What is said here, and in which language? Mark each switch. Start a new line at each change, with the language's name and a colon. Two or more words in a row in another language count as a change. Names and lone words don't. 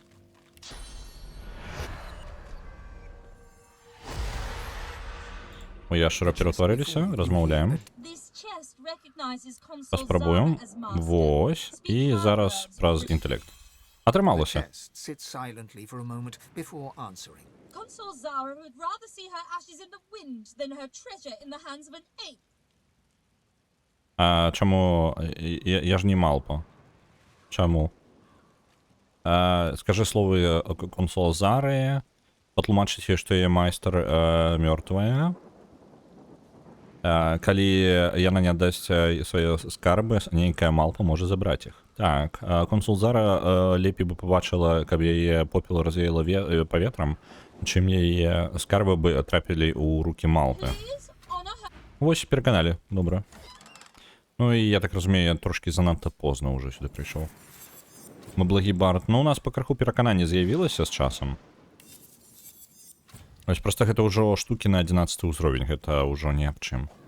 Belarusian: У яшчура ператварыліся, размаўляем. Паспрабуем. Вось. І зараз праз інтэлект. Атрымалася.
English: Consul Zara would rather see her ashes in the wind than her treasure in the hands of an ape.
Belarusian: А чому? Я ж не малпа. Чому? Скажи слово консула Зари, патлумачыць ёй, што яе майстар мёртвая. Калі яна не аддасць свае скарбы, нейкая малпа можа забраць іх. Так, консул Зара лепей бы побачыла, каб яе попел развеяла паветрам, чым яе скарбы бы трапілі ў рукі малпы.
English: Please honor her.
Belarusian: Вось пераканалі, добра. Ну і я так разумею, я трошкі занадта позна ўжо сюды прыйшоў. Мы благі бард. Ну, у нас па краху перакананне з'явілася з часам. Вось проста гэта ўжо штукі на 11 ўзровень, гэта ўжо не аб чым.